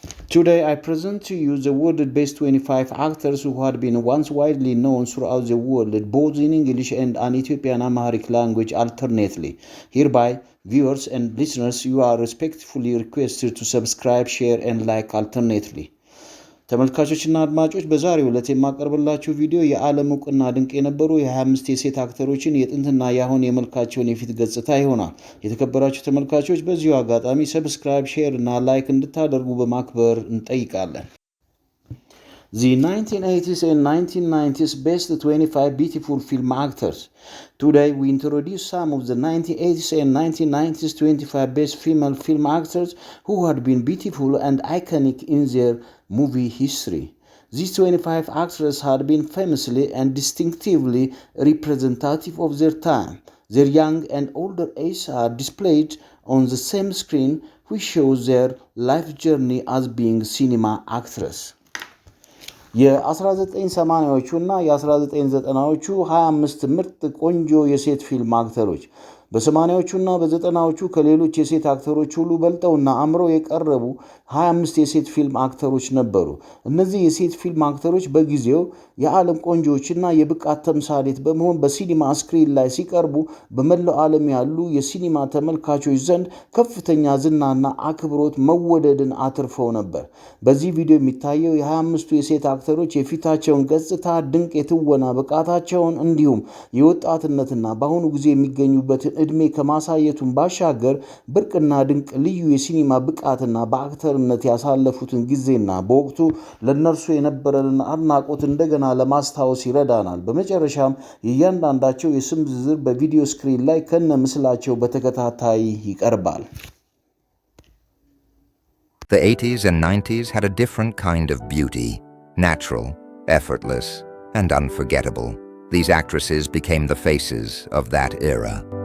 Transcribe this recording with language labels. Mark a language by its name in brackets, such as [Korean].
[English] Today, I present to you the world's best 25 actors who had been once widely known throughout the world, both in English and an Ethiopian Amharic language alternately. Hereby, viewers and listeners, you are respectfully requested to subscribe, share, and like alternately. [Amharic] ተመልካቾችና አድማጮች በዛሬው ዕለት የማቀርብላችሁ ቪዲዮ የዓለም ዕውቅና ድንቅ የነበሩ የ25 የሴት አክተሮችን የጥንትና የአሁን የመልካቸውን የፊት ገጽታ ይሆናል። የተከበራችሁ ተመልካቾች በዚሁ አጋጣሚ ሰብስክራይብ፣ ሼር እና ላይክ እንድታደርጉ በማክበር እንጠይቃለን። [English] The 1980s and 1990s best 25 beautiful film actors. Today we introduce some of the 1980s and 1990s 25 best female film actors who had been beautiful and iconic in their movie history. These 25 actors had been famously and distinctively representative of their time. Their young and older age are displayed on the same screen, which shows their life journey as being cinema actresses. [Amharic] የ1980ዎቹ እና የ1990ዎቹ 25 ምርጥ ቆንጆ የሴት ፊልም አክተሮች በ80ዎቹና በ90ዎቹ ከሌሎች የሴት አክተሮች ሁሉ በልጠውና አምረው የቀረቡ 25 የሴት ፊልም አክተሮች ነበሩ። እነዚህ የሴት ፊልም አክተሮች በጊዜው የዓለም ቆንጆዎችና የብቃት ተምሳሌት በመሆን በሲኒማ ስክሪን ላይ ሲቀርቡ በመላው ዓለም ያሉ የሲኒማ ተመልካቾች ዘንድ ከፍተኛ ዝናና አክብሮት መወደድን አትርፈው ነበር። በዚህ ቪዲዮ የሚታየው የ25ቱ የሴት አክተሮች የፊታቸውን ገጽታ፣ ድንቅ የትወና ብቃታቸውን እንዲሁም የወጣትነትና በአሁኑ ጊዜ የሚገኙበትን እድሜ ከማሳየቱን ባሻገር ብርቅና ድንቅ ልዩ የሲኒማ ብቃትና በአክተርነት ያሳለፉትን ጊዜና በወቅቱ ለነርሱ የነበረንን አድናቆት እንደገና ለማስታወስ ይረዳናል። በመጨረሻም የእያንዳንዳቸው የስም ዝርዝር በቪዲዮ ስክሪን ላይ ከነ ምስላቸው በተከታታይ ይቀርባል። [English] The 80s and 90s had a different kind of beauty, natural, effortless, and unforgettable. These actresses became the faces of that era.